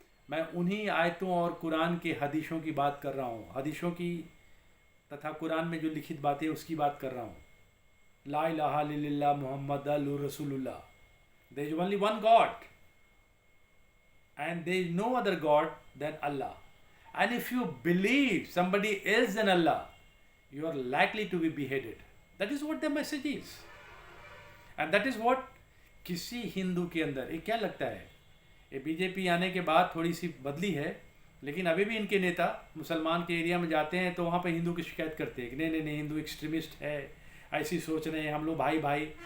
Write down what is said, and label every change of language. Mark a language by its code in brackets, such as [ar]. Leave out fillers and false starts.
[hi] मैं उन्हीं आयतों और कुरान के हदीसों की बात कर रहा हूँ, हदीसों की तथा कुरान में जो लिखित बातें उसकी बात कर रहा हूँ। [ar] ला इलाहा इल्लल्लाह मुहम्मद रसूलुल्लाह, [en] There is only one God and there is no other God than Allah. And if you believe somebody else than Allah, you are likely to be beheaded. That is what the message is. And that is what [hi] किसी हिंदू के अंदर, ये क्या लगता है, ये BJP आने के बाद थोड़ी सी बदली है, लेकिन अभी भी इनके नेता मुसलमान के एरिया में जाते हैं तो वहाँ पर हिंदू की शिकायत करते हैं कि नहीं नहीं नहीं, हिंदू एक्सट्रीमिस्ट है, ऐसी सोच रहे हैं, हम लोग भाई भाई।